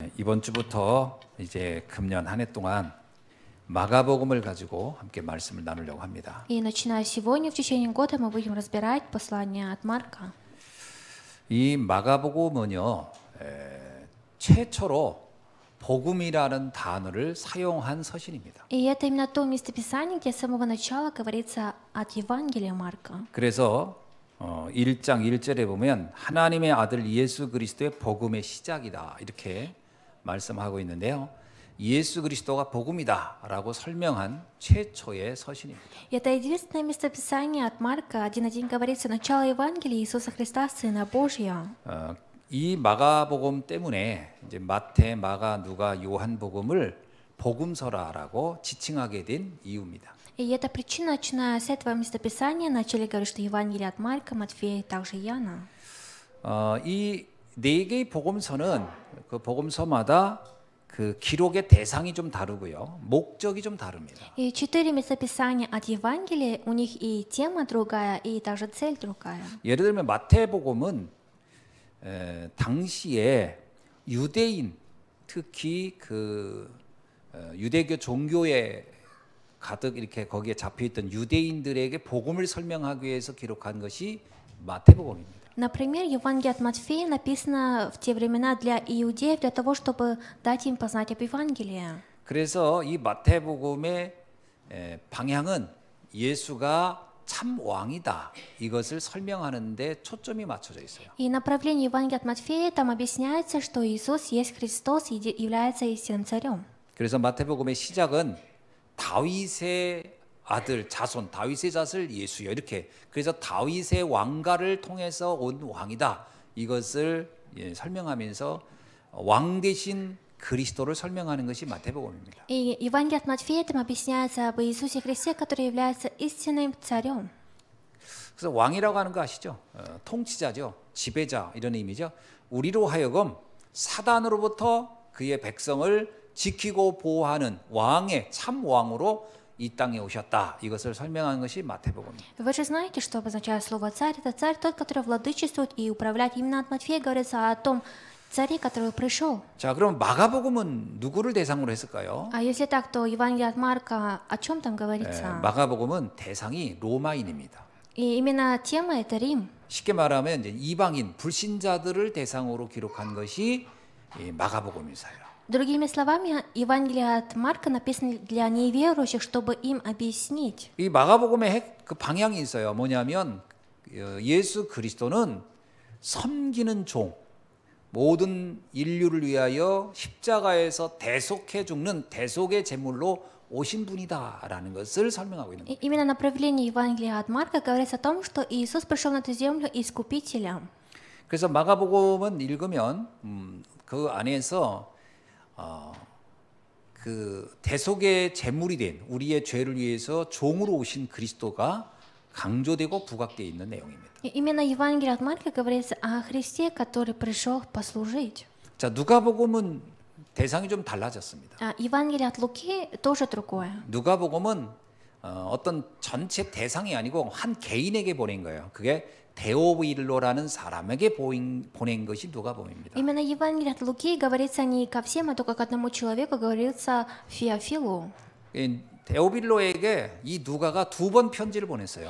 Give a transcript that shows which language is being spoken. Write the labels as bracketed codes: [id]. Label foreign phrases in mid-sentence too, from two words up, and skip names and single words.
[ko] 이번 주부터 이제 금년 한 해 동안 마가복음을 가지고 함께 말씀을 나누려고 합니다. [ru] И начиная сегодня, в течение года, мы будем разбирать послание от Марка. [ko] 이 마가복음은요, 최초로 복음이라는 단어를 사용한 서신입니다. [ru] И это именно то местописание, где с самого начала говорится от Евангелия Марка. [ko] 그래서 1장 1절에 보면 하나님의 아들 예수 그리스도의 복음의 시작이다 이렇게 말씀하고 있는데요. 예수 그리스도가 복음이다라고 설명한 최초의 서신입니다. [ru] Это единственное местописание от Марка. 1:1 говорится: начало Евангелия Иисуса Христа, Сына Божьего. [ko] 이 마가복음 때문에 이제 마태, 마가, 누가, 요한복음을 복음서라라고 지칭하게 된 이유입니다. [ru] И эта причина, начиная с этого местописания, начали говорить, что Евангелие от Марка, Матфея, также Иоанна. [ko] 이 네 개의 복음서는 그 복음서마다 그 기록의 대상이 좀 다르고요, 목적이 좀 다릅니다. [ru] И 4 местописания от Евангелия, у них и тема другая, и также цель другая. [ko] 예를 들면 마태복음은 당시에 유대인, 특히 그 유대교 종교에 가득 이렇게 거기에 잡혀 있던 유대인들에게 복음을 설명하기 위해서 기록한 것이 마태복음입니다. [ru] Например, Евангелие от Матфея написано в те времена для иудеев, для того, чтобы дать им познать об Евангелии. [ko] 그래서 이 마태복음의 방향은 예수가 참 왕이다 이것을 설명하는 데 초점이 맞춰져 있어요. [ru] И направление Евангелия от Матфея там объясняется, что Иисус есть Христос и является истинным царем. [ko] 그래서 마태복음의 시작은 다윗의 아들 자손, 다윗의 자손 예수여 이렇게. 그래서 다윗의 왕가를 통해서 온 왕이다 이것을 설명하면서 왕 대신 그리스도를 설명하는 것이 마태복음입니다. [ru] И Евангелие от Матфея там объясняется об Иисусе Христе, который является истинным царем. [ko] 그래서 왕이라고 하는 거 아시죠? 통치자죠, 지배자 이런 의미죠. 우리로 하여금 사단으로부터 그의 백성을 지키고 보호하는 왕의 참 왕으로 이 땅에 오셨다. 이것을 설명한 것이 마태복음입니다. [ru] Вы же знаете, что обозначает слово «царь»? Это царь тот, который владычествует и управляет. Именно от Матфея говорится о том царе, который пришел. [ko] 자, 그럼 마가복음은 누구를 대상으로 했을까요? [ru] А если так, то Евангелие от Марка о чем там говорится? [ko] 마가복음은 대상이 로마인입니다. [ru] И именно тема это Рим. [ko] 쉽게 말하면 이제 이방인, 불신자들을 대상으로 기록한 것이 이 마가복음이사요. [ru] Другими словами, Евангелие от Марка написано для неверующих, чтобы им объяснить. [ko] 이 마가복음의 그 방향이 있어요. 뭐냐면 예수 그리스도는 섬기는 종, 모든 인류를 위하여 십자가에서 대속해 죽는 대속의 제물로 오신 분이다라는 것을 설명하고 있는 거예요. [ru] Именно направление Евангелия от Марка говорится о том, что Иисус пришел на эту землю искупителем. [ko] 그래서 마가복음은 읽으면 그 안에서 그 대속의 제물이 된 우리의 죄를 위해서 종으로 오신 그리스도가 강조되고 부각되어 있는 내용입니다. [ru] Именно Евангелие от Марка говорится о Христе, который пришел послужить. [ko] 자, 누가복음은 대상이 좀 달라졌습니다. [ru] Евангелие от Луки тоже другое. [ko] 누가복음은 어떤 전체 대상이 아니고 한 개인에게 보낸 거예요. 그게 데오빌로라는 사람에게 보낸 것이 누가복음입니다. [ru] Именно Евангелие от Луки говорится не ко всем, а только к одному человеку, говорится Феофилу. [ko] 데오빌로에게 이 누가가 2번 편지를 보냈어요.